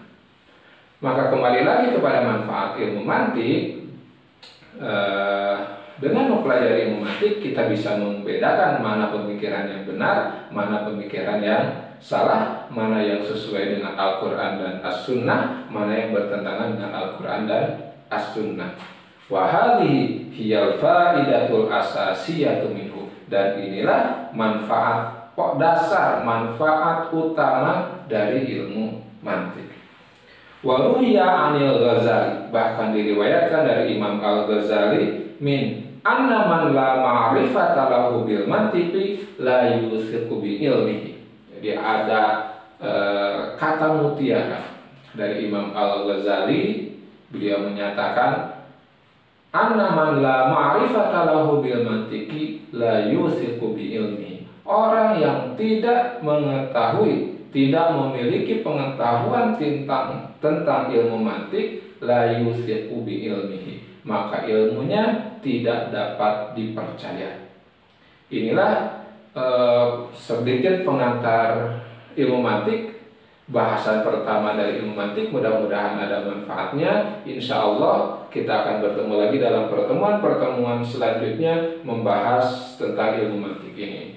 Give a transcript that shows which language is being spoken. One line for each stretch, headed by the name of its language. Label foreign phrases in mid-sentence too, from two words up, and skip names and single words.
Indonesian: Maka kembali lagi kepada manfaat ilmu mantik. Dengan mempelajari ilmu mantik kita bisa membedakan mana pemikiran yang benar, mana pemikiran yang salah, mana yang sesuai dengan Al-Quran dan As-Sunnah, mana yang bertentangan dengan Al-Quran dan As-Sunnah.
Arabic: وهذه هي الفائدة الأساسية منه.
Indonesian: dan inilah manfaat dasar, manfaat utama dari ilmu mantik.
Arabic: وروي عن الغزالي,
Indonesian: bahkan diriwayatkan dari Imam Al-Ghazali,
Arabic: من أن من لا معرفة له بالمنطق لا يوثق بعلمه.
Indonesian: Jadi ada kata mutiara dari Imam Al-Ghazali, beliau menyatakan
Arabic: أن من لا معرفة له بالمنطق لا يوثق بعلمه.
Indonesian: Orang yang tidak mengetahui, tidak memiliki pengetahuan tentang ilmu mantik,
Arabic: لا يوثق بعلمه,
Indonesian: maka ilmunya tidak dapat dipercaya. Inilah sedikit pengantar ilmu mantik, bahasan pertama dari ilmu mantik. Mudah-mudahan ada manfaatnya.
Arabic: إن شاء الله
Indonesian: kita akan bertemu lagi dalam pertemuan-pertemuan selanjutnya membahas tentang ilmu mantik ini.